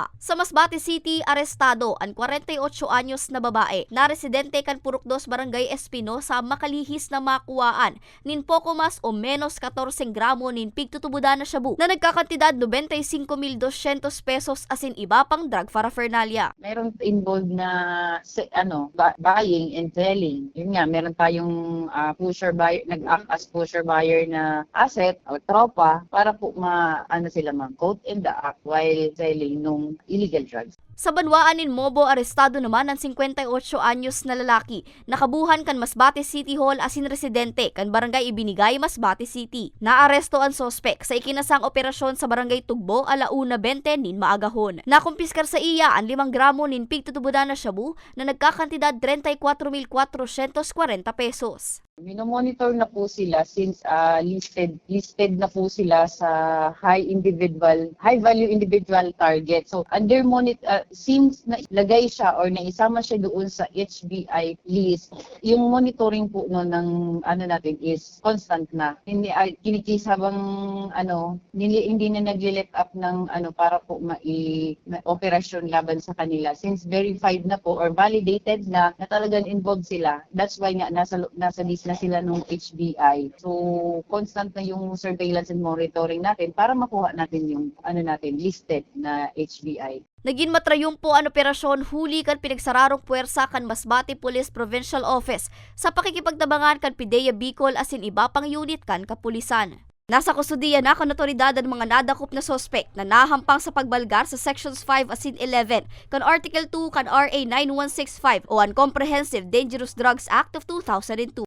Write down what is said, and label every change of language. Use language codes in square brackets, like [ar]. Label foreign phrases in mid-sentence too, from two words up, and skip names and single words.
[bik] Sa Masbate City, arestado ang 48 anyos na babae na residente kan Purok 2 Barangay Espino sa makalihis na makuwaan nin poko mas o menos 14 gramo nin pigtutubudan na shabu na nagkakantidad 95,200 pesos asin iba pang [en] drug paraphernalia. [tl] Meron involved na [en] buying and selling. [tl] Yun nga, meron tayong [en] pusher buyer, [tl] nag- [en] act as pusher buyer [tl] na asset o tropa para po sila mag- [en] caught in the act while selling [tl] nung [en] illegal drugs. [bik] Sa Banwaan nin Mobo, arestado naman ang 58 anyos na lalaki. Nakabuhan kan Masbate City Hall asin residente kan Barangay Ibinigay, Masbate City. Naaresto ang sospek sa ikinasang operasyon sa Barangay Tugbo, 1:20 nin maagahon. Nakumpiskar sa iya ang 5 gramo nin pigtutubudan na shabu na nagkakantidad 34,440 pesos. [tl] Minomonitor na po sila since listed na po sila sa [en] high value individual target. [tl] So under since na lagay siya or naisama siya doon sa HBI list, yung monitoring po ng natin [en] is constant [tl] na. Hindi kinikis habang hindi na nag- [en] let up [tl] ng para po operasyon laban sa kanila since verified na po or validated na talagang involved sila. [en] That's why [tl] nga nasa list na sila ng HBI. So, constant na yung [en] surveillance and monitoring [tl] natin para makuha natin yung listed na HBI. [bik] Naging matrayumpo ang operasyon huli kan pinagsararong puwersa kan Masbate Police Provincial Office sa pakikipagtabangan kan PIDEA Bicol asin iba pang unit kan kapulisan. Nasa kustudiya na kan otoridad ang mga nadakop na sospek na nahampang sa pagbalgar sa Sections 5 asin 11 kan Article 2 kan RA 9165 o ang Comprehensive Dangerous Drugs Act of 2002.